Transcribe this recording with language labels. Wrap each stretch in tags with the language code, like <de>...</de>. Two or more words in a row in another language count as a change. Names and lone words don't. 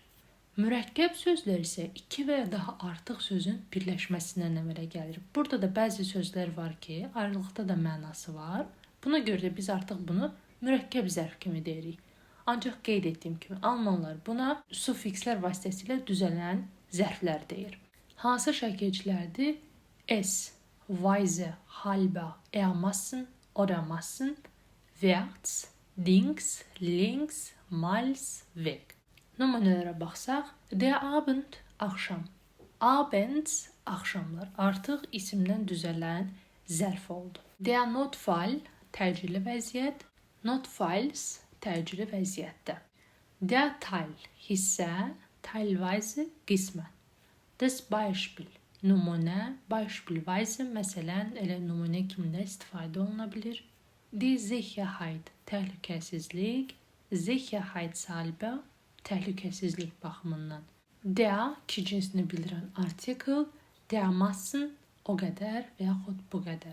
<az>Mürəkkəb sözlər isə iki və ya daha artıq sözün birləşməsindən əmələ gəlir. Burada da bəzi sözlər var ki, ayrılıqda da mənası var. Buna görə də biz artıq bunu mürəkkəb zərf kimi deyirik. Ancaq qeyd etdiyim kimi almanlar buna sufikslər vasitəsilə düzələn zərflər deyir. Hansı şəkilçilərdir?</az> <de>Es, weise, halber, ermassen, odermassen, wärts, links, links, mals, weg.</de> <az>Nümunələrə baxsaq,</az> <de>der Abend,</de> <az>axşam. Abends, axşamlar artıq isimdən düzələn zərf oldu.</az> <de>Der Notfall,</de> <az>təcili vəziyyət. Notfalls, təcili vəziyyətdə.</az> <de>Der Teil, hissə, teilweise, qismən. Das Beispiel,</de> <az>nümunə, beispielweise, məsələn, elə nümunə kimdə istifadə oluna bilir.</az> <de>Die Sicherheit,</de> <az>təhlükəsizlik. Sicherheitshalber, təhlükəsizlik baxımından. Der, ki cinsini bildirən artikel, dermassen, o qədər və yaxud bu qədər.</az>